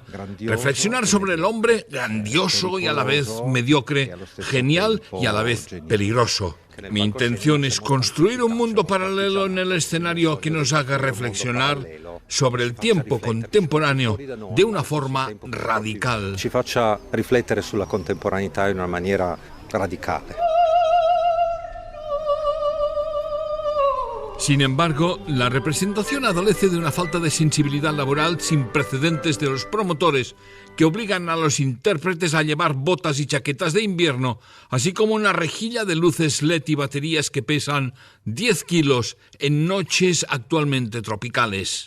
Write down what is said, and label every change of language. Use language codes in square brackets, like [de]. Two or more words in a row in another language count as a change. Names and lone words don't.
[es] Reflexionar sobre el hombre grandioso y a la vez mediocre, genial y a la vez peligroso. Mi intención es construir un mundo paralelo en el escenario que nos haga reflexionar sobre el tiempo contemporáneo de una forma radical. [it] Ci faccia riflettere sulla contemporaneità in una maniera radicale. [es] Sin embargo, la representación adolece de una falta de sensibilidad laboral sin precedentes de los promotores, que obligan a los intérpretes a llevar botas y chaquetas de invierno, así como una rejilla de luces LED y baterías que pesan 10 kilos en noches actualmente tropicales.